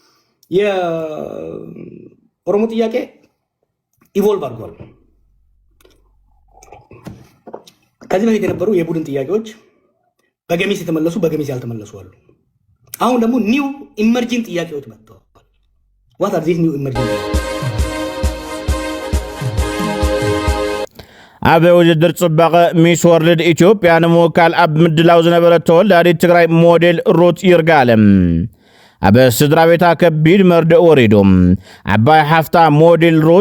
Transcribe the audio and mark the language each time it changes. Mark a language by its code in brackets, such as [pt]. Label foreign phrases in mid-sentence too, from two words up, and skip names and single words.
[am] የኦሮሞ ጥያቄ ኢቮልቭ አድርጓል። ከዚህ በፊት የነበሩ የቡድን ጥያቄዎች በገሚስ የተመለሱ በገሚስ ያልተመለሱ አሉ። አሁን ደግሞ [en] new emerging [am] ጥያቄዎች መጥተዋል። [en] what are these new emerging? [ti] ኣብ ውድድር ጽባቐ ሚስ ወርልድ ኢትዮጵያ ንምውካል ኣብ ምድላው ዝነበረት ተወላዲት ትግራይ ሞዴል ሩት ይርጋለም ኣብ ስድራ ቤታ ከቢድ መርድእ ወሪዶም ዓባይ ሓፍታ ሞዴል ሩት